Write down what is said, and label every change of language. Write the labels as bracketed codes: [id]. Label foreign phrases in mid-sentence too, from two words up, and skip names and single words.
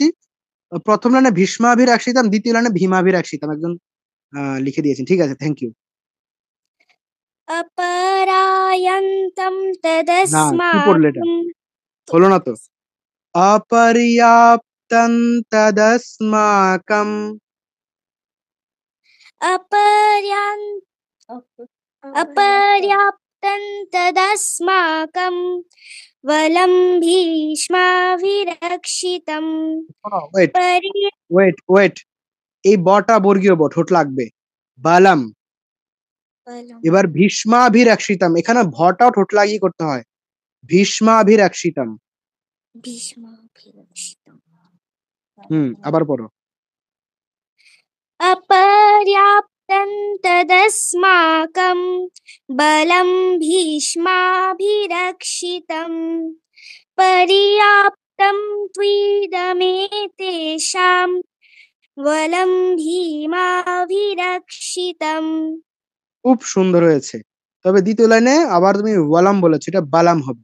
[bn] প্রথম লাইনে ভীষ্মাভিরক্ষিতম, দ্বিতীয় লাইনে ভীমাভিরক্ষিতম। একজন লিখে দিয়েছেন, ঠিক আছে, [en] thank you. [sa] अपरायन्तं [bn] না কি পড়লে এটা, [sa] तदस्माकं [bn] হলো না তো। [sa] অপর্যাপ্তং তদস্মাকম। अपर्याप्तं तदस्माकं वलं भीष्माभिरक्षितं [bn] ওয়েট [sa] परि [bn] ওয়েট ওয়েট, এই বটা বর্গীয় ব, ঠোঁট লাগবে। বালাম। এবার ভীষ্মাভিরক্ষিতম, এখানে ভটাও ঠোঁট লাগিয়ে করতে হয়। ভীষ্মাভিরক্ষিতম। [sa] भीष्माभिरक्षितं [bn] আবার পড়ো। [sa] अपर्याप्तं तदस्माकं बलं भीष्माभिरक्षितं पर्याप्तं त्विदमेतेषां वलं भीमाभिरक्षितं। [bn] খুব সুন্দর হয়েছে, তবে দ্বিতীয় লাইনে আবার তুমি ওয়ালাম বলেছো, এটা বালাম হবে।